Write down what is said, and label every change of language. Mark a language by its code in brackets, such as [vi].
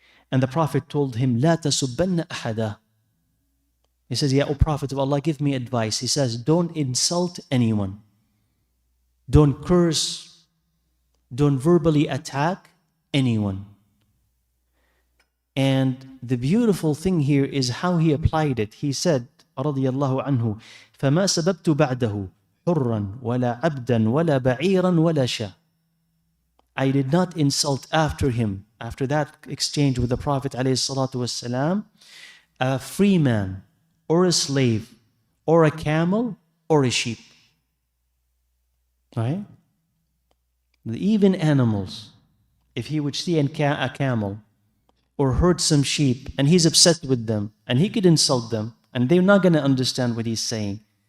[en] And the Prophet told him, [ar] لا تسبن أحدا. [en] He says, O Prophet of Allah, give me advice. He says, don't insult anyone. Don't curse. Don't verbally attack anyone. And the beautiful thing here is how he applied it. He said, [ar] رضي الله عنه, فما سببت بعده حرا ولا عبدا ولا بعيرا ولا شاة. [en] I did not insult after him, after that exchange with the Prophet ﷺ, a free man, or a slave, or a camel, or a sheep. Right? Even animals, if he would see a camel, or hurt some sheep, and he's upset with them, and he could insult them, and they're not going to understand what he's saying.